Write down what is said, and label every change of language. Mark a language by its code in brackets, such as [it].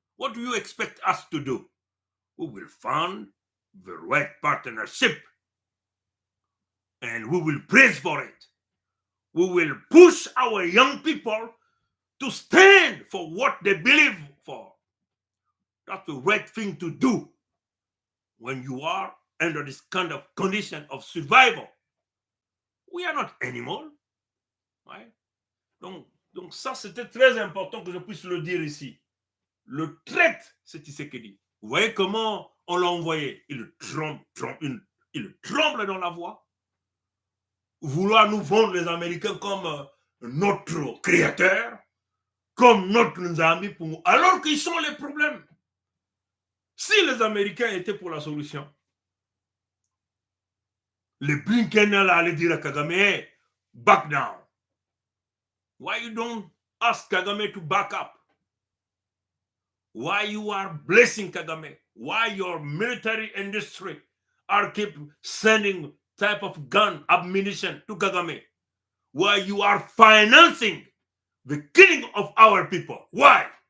[en] What do you expect us to do? We will find the right partnership and we will praise for it. We will push our young people to stand for what they believe for. That's the right thing to do when you are under this kind of condition of survival. We are not animals. Ouais. [fr] Donc ça, c'était très important que je puisse le dire ici. Le traite, c'est Tshisekedi. Vous voyez comment on l'a envoyé? Il tremble dans la voix. Vouloir nous vendre les Américains comme notre créateur, comme notre ami, alors qu'ils sont les problèmes. Si les Américains étaient pour la solution, les Blinken allaient dire à Kagame, [en] hey, back down. Why you don't ask Kagame to back up? Why you are blessing Kagame? Why your military industry are keep sending type of gun, ammunition to Kagame? Why you are financing the killing of our people? Why?